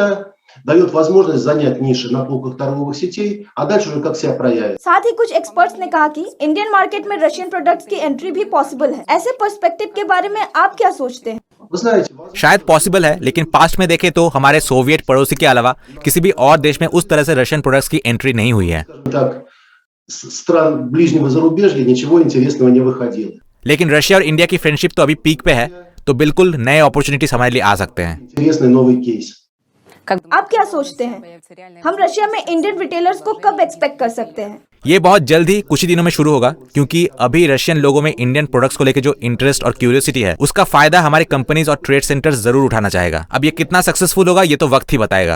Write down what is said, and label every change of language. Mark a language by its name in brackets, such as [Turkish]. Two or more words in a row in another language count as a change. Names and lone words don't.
[Hindi] साथ ही कुछ एक्सपर्ट्स ने कहा कि [English] Indian market [Hindi] में [English] Russian products [Hindi] की एंट्री भी पॉसिबल है। ऐसे पर्सपेक्टिव के बारे में आप क्या सोचते हैं? शायद पॉसिबल है, लेकिन पास्ट में देखें तो हमारे सोवियत पड़ोसी के अलावा किसी भी और देश में उस तरह से [English] Russian products [Hindi] की एंट्री नहीं हुई है। [Russian] Стран ближнего зарубежья ничего интересного не выходило. [Hindi] लेकिन रशिया और इंडिया की फ्रेंडशिप तो अभी पीक पे है, तो बिल्कुल नए अपॉर्चुनिटीज हमारे लिए आ सकते हैं। [Russian] Интересный новый кейс. [Hindi] आप क्या सोचते हैं, हम रशिया में [English] Indian retailers [Hindi] को कब एक्सपेक्ट कर सकते हैं? ये बहुत जल्द ही कुछ ही दिनों में शुरू होगा, क्योंकि अभी रशियन लोगों में [English] Indian products [Hindi] को लेकर जो इंटरेस्ट और क्यूरियोसिटी है, उसका फायदा हमारी कंपनीज और [English] trade centers [Hindi] जरूर उठाना चाहेगा। अब ये कितना सक्सेसफुल होगा ये तो वक्त ही बताएगा।